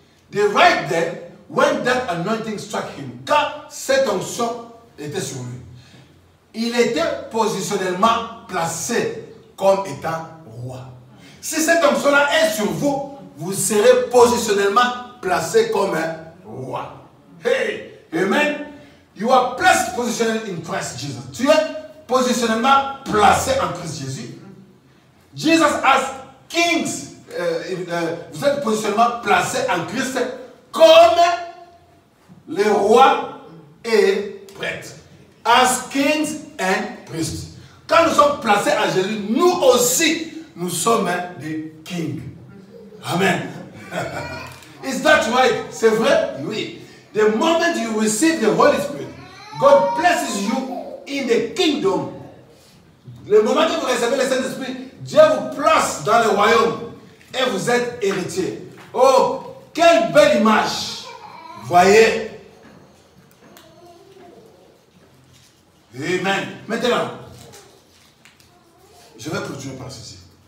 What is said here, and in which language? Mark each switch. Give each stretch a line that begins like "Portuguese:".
English: The right then, when that anointing struck him,
French: quand cette onction était sur lui, il était positionnellement placé comme étant roi. Si cette onction-là est sur vous, vous serez positionnellement placé comme un roi. Hey, amen.
English: You are placed positioned in Christ Jesus.
French: Tu es positionnellement placé en Christ Jésus.
English: Jesus as kings.
French: Vous êtes positionnellement placé en Christ comme les rois et prêtres.
English: As kings and priests.
French: Quand nous sommes placés en Jésus, nous aussi, nous sommes des kings. Amen.
English: Is that right?
French: C'est vrai? Oui.
English: The moment you receive the Holy Spirit, God places you in the kingdom.
French: Le moment que vous recevez le Saint-Esprit, Dieu vous place dans le royaume et vous êtes héritier. Oh, quelle belle image! Voyez? Amen. Maintenant, je vais continuer par ceci.